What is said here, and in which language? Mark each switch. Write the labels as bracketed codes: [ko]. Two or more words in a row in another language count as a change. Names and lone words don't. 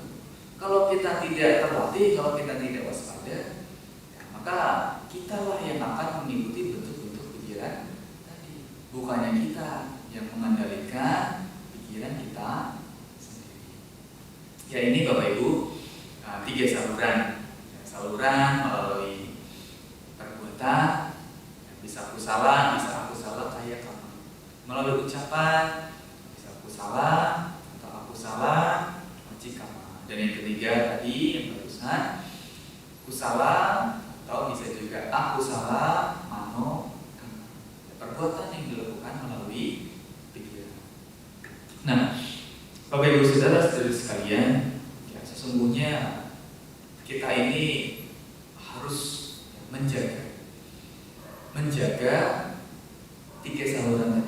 [id] Kalau kita tidak terlatih, kalau kita tidak waspada, maka kitalah yang akan mengikuti bentuk-bentuk pikiran tadi. Bukannya kita yang mengendalikan pikiran kita sendiri. Ya, ini Bapak Ibu, 3 saluran melalui perbuatan, bisa [pi] kusala, kaya kama. [id] Melalui ucapan, bisa kusala atau [pi] akusala, wacikama. [id] Dan yang ketiga tadi yang barusan, kusala atau bisa juga [pi] akusala, mano, kama. [id] Perbuatan yang dilakukan melalui pikiran. Nah, Bapak Ibu Saudara-saudari sekalian, sesungguhnya kita ini harus menjaga 3 saluran tadi.